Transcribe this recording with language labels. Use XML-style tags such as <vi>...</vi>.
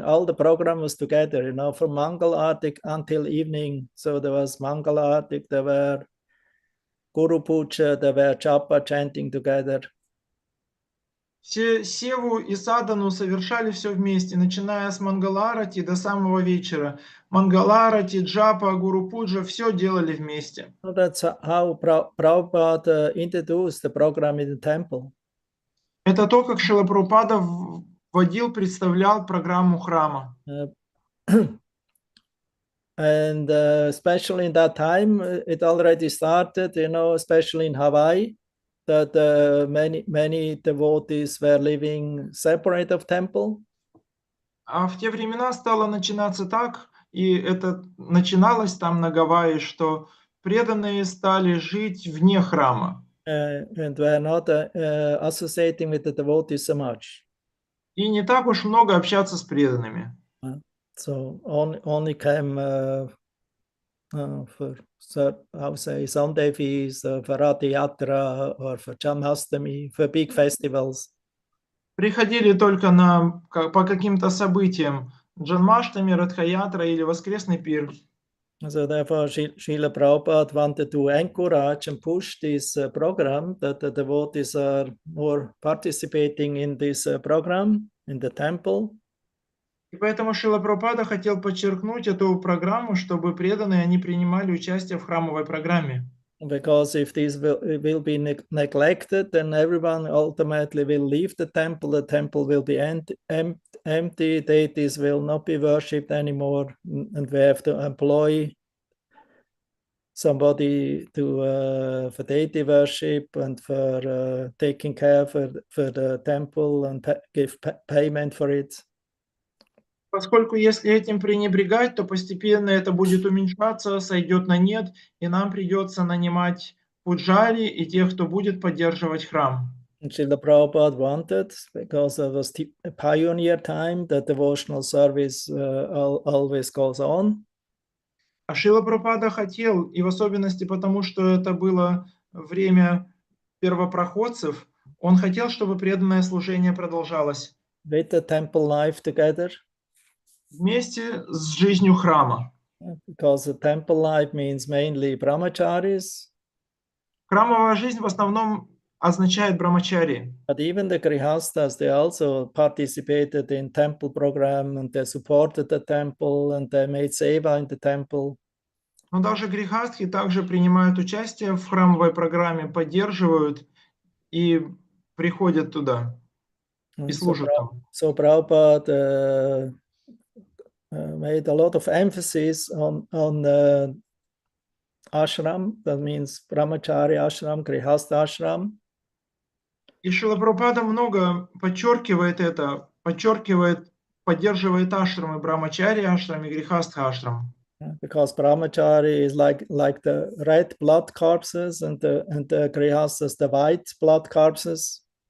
<en>All the program was together, you know, from Mangal Artik until evening. So there was Mangal Artik, there were Guru Puja, there were Japa chanting together.</en> <ru>Все севу и садану совершали все вместе, начиная с Мангаларати до самого вечера. Мангаларати, Джапа, Гуру Пуджа, все делали вместе.</ru> <en>So that's how Prabhupada introduced the program in the temple.</en> <ru>Это то, как Шрила Прабхупада вводил, представлял программу храма.</ru> <en>And especially in that time, it already started, you know, especially in Hawaii, that many devotees were living separate of temple.</en> <ru>А в те времена стало начинаться так, и это начиналось там на Гавайи, что преданные стали жить вне храма.</ru> <en>And were not associating with the devotees so much.</en> <ru>И не так уж много общаться с преданными.</ru> <en>So only came for, I would say, Sunday feast, for Ratha Yatra, or for Janmashtami, for big festivals.</en> <ru>Приходили только по каким-то событиям, Джанмаштами, Радхаятра или Воскресный пир.</ru> <en>So therefore, Srila Prabhupada wanted to encourage and push this program, that the devotees are more participating in this program in the temple.</en> <ru>И поэтому Шрила Прабхупада хотел подчеркнуть эту программу, чтобы преданные они принимали участие в храмовой программе.</ru> <en>Because if this will be neglected, then everyone ultimately will leave the temple will be empty, deities will not be worshipped anymore, and we have to employ somebody to for deity worship and for taking care for the temple and give payment for it.</en> <ru>Поскольку если этим пренебрегать, то постепенно это будет уменьшаться, сойдет на нет, и нам придется нанимать пуджари и тех, кто будет поддерживать храм.</ru> <en>And Srila Prabhupada wanted, because it was a pioneer time, that devotional service always goes on.</en> <ru>А Шрила Прабхупада хотел, и в особенности потому, что это было время первопроходцев, он хотел, чтобы преданное служение продолжалось.</ru> <en>With the temple life together.</en> <ru>Вместе с жизнью храма.</ru> <en>Because the temple life means mainly brahmacharis.</en> <ru>Храмовая жизнь в основном означает брамачари.</ru> <en>But even the grihastas, they also participated in temple program, and they supported the temple, and they made seva in the temple.</en> <ru>Но даже грихастхи также принимают участие в храмовой программе, поддерживают и приходят туда и служат там.</ru> <en>So Prabhupada made a lot of emphasis on ashram, that means brahmachari ashram, grihastha ashram.</en> <ru>И Шрила Прабхупада много подчеркивает это, поддерживает ашрамы брамачари ашрам и грихастха ашрам.</ru> <en>Because brahmachari is like the red blood corpses, and the grihasthas the white blood corpses.</en>